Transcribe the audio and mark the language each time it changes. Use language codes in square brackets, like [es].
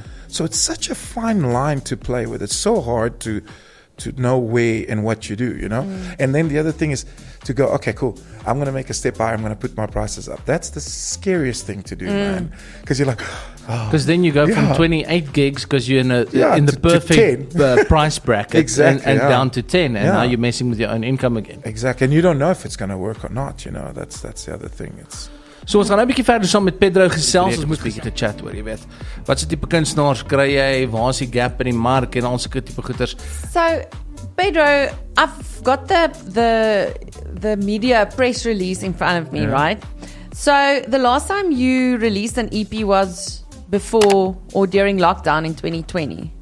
[en] So it's such a fine line to play with. It's so hard to know where and what you do, And then the other thing is to go, okay, cool, I'm going to make a step higher, I'm going to put my prices up. That's the scariest thing to do, man, because you're like, because then you go from 28 gigs because you're in the perfect price bracket, exactly, and down to 10, and now you're messing with your own income again. Exactly, and you don't know if it's going to work or not. That's the other thing. [af] So ons gaan nou 'n bietjie verder saam met Pedro gesels. Ons moet 'n bietjie gechat oor, jy weet. Wat se tipe kunstenaars kry jy? Waar is die gap in die mark en al sulke tipe goeters? [en] So, Pedro, I've got the media press release in front of me, right? So, the last time you released an EP was before or during lockdown in 2020.